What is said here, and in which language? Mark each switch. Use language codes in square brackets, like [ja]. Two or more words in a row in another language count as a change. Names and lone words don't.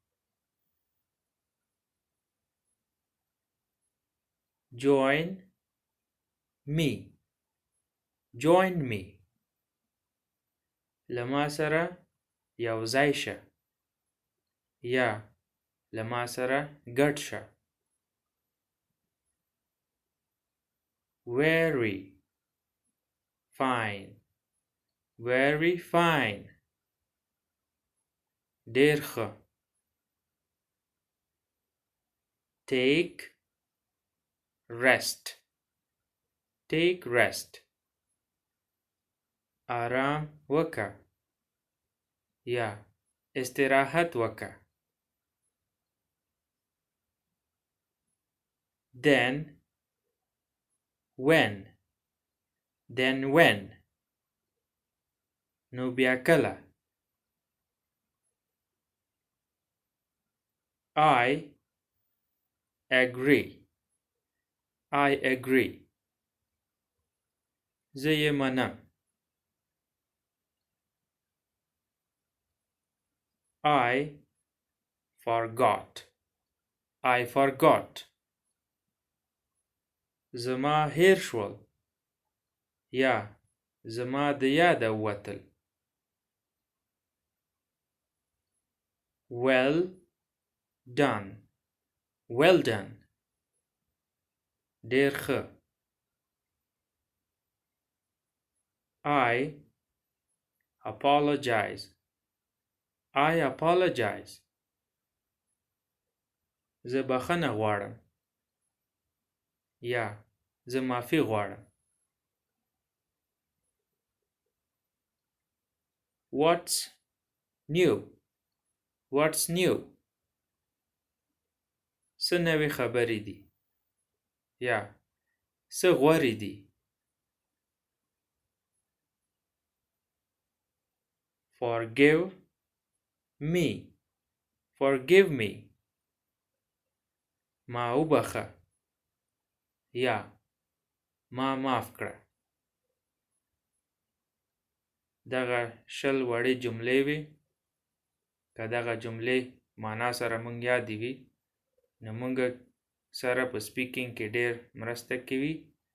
[en] Join me. Join me. [ps] له ما سره یو ځای شه یا له ما سره ګډ شه. [en] Very fine. Very fine. [ps] ډېر ښه. [en] Take rest. Take rest. [ps] آرام وکړه یا استراحت وکړه. [en] Then when. Then when. [ps] نو بیا کله. [en] I agree. I agree. [ps] زه یې منم. [en] I forgot. I forgot. [ps] زما هیر شول یا زما د یاده ووتل. [en] Well done. Well done. [ps] ډېر ښه. [en] I apologize. I apologize. [ps] زه بخښنه غواړم یا زه معافي غواړم. [en] What's new. What's new. [ps] څه نوې خبرې دي یا څه غورې دي. [en] forgive me forgive me [ps] ما وبخه یا ما معاف کړه دغه شل وړې جملې وي که دغه جملې معنا سره مونږ یادې وي نو مونږ سره په سپیکینګ کې ډېر مرسته کوي